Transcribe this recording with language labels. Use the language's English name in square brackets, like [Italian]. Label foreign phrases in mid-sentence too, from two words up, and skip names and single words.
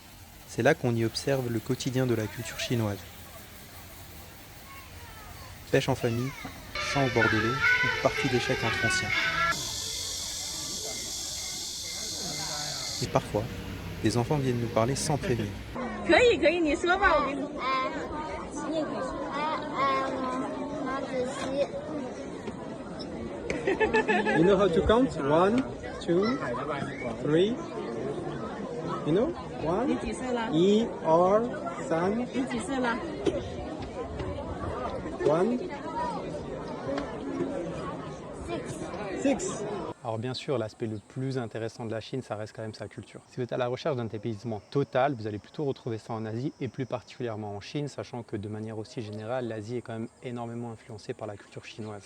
[French] C'est là qu'on y observe le quotidien de la culture chinoise. pêche en famille, chant au bord de l'eau ou partie d'échecs entre anciens. Et parfois, des enfants viennent nous parler sans prévenir. [Chinese] 可以，可以，你说吧，我给你。你也可以说。毛主席。 [English] You know how to count? 1, 2, 3. You know? [Chinese] 你 [English] 1, [Chinese] 几岁了？ [English] 2, 3, [Chinese] 你几岁了？ [English] 1, 6. [French] Alors bien sûr, l'aspect le plus intéressant de la Chine, ça reste quand même sa culture. Si vous êtes à la recherche d'un dépaysement total, vous allez plutôt retrouver ça en Asie et plus particulièrement en Chine, sachant que de manière aussi générale, l'Asie est quand même énormément influencée par la culture chinoise.